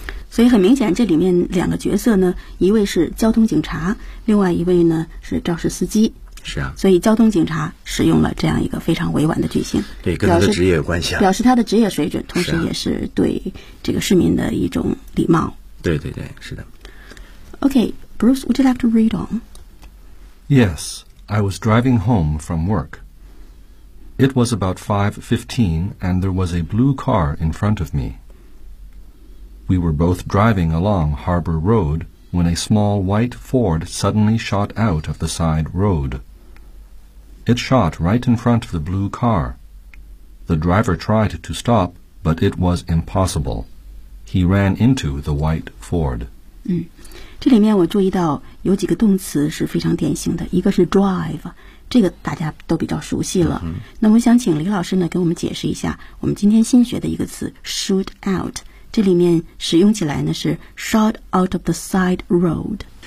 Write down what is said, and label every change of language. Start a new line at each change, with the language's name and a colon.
Chinese: 所以很明显这里面两个角色呢，一位是交通警察，另外一位呢是肇事司机。是啊，所以交通警察使用了这样一个非常委婉的句型，对，跟他的职业有关系啊，表示他的职业水准，同时也是对这个市民的一种礼貌。对对对，是的。
English: OK, Bruce, would you like to read on? Yes, I was driving home from work. It was about 5:15 and there was a blue car in front of me. We were both driving along Harbor Road when a small white Ford suddenly shot out of the side road. It shot right in front of the blue car. The driver tried to stop, but it was impossible. He ran into the white Ford.
Chinese: 这里面我注意到有几个动词是非常典型的，一个是 drive, 这个大家都比较熟悉了。那我想请李老师呢给我们解释一下我们今天新学的一个词 shoot out。这里面使用起来呢是
English: shot out of the side road。